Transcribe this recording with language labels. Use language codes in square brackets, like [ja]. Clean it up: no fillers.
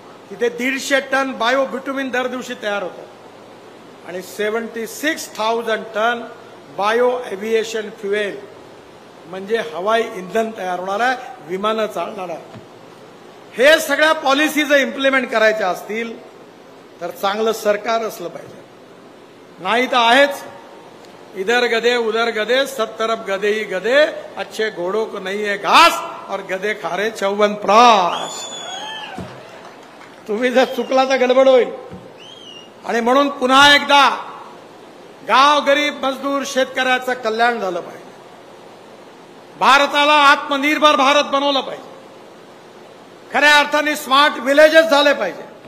[mr] तिथे 150 ton bio bitumen दर दिवशी तयार होतं आणि 76,000 टन बायो एव्हिएशन फ्युएल म्हणजे हवाई इंधन तयार होणार आहे, विमानं चालणार आहे. हे सगळ्या पॉलिसी जर इम्प्लिमेंट करायच्या असतील तर चांगलं सरकार असलं पाहिजे. [hi] नाही तर आहेच इधर गधे उधर गधे, सब तरफ गधे ही गधे, अच्छे घोड़ों को नहीं है घास और गधे खा रहे 54 प्रास. [mr] तुम्ही जर चुकला तर गडबड होईल. आणि म्हणून पुन्हा एकदा गाव गरीब मजदूर शेतकऱ्याचं कल्याण झालं पाहिजे. भारताला आत्मनिर्भर भारत बनवलं पाहिजे. खऱ्या अर्थाने स्मार्ट विलेजेस झाले पाहिजे.